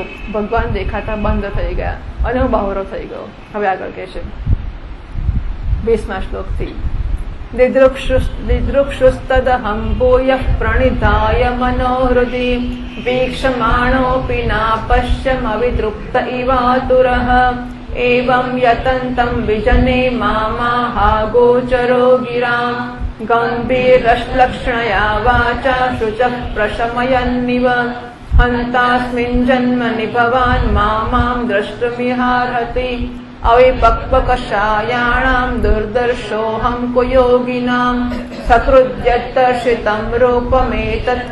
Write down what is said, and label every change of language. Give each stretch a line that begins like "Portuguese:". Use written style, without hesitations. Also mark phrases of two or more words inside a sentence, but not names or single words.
Gujarati: ભગવાન દેખાતા બંધ થઈ ગયા અને હું બહોરો થઈ ગયો. હવે આગળ કહે છે 20મા શ્લોકથી
Sanskrit: दिदृक्षुस्तदहं भूयः प्रणिधाय मनोहृदि वीक्षमाणोऽपि नापश्यमविद्रुप्त इवातुरः एवं यतन्तं विजने मामाहागोचरो गिरां गम्भीरश्लक्ष्णया वाचा शुचः प्रशमयन्निव हन्तास्मिन् जन्मनि भवान् मामां द्रष्टुमिहार्हति अविपक्वकषायाणाम् दुर्दर्शोऽहम् कुयोगिनाम् सकृद्यत्तर्षितम् रूपमेतत्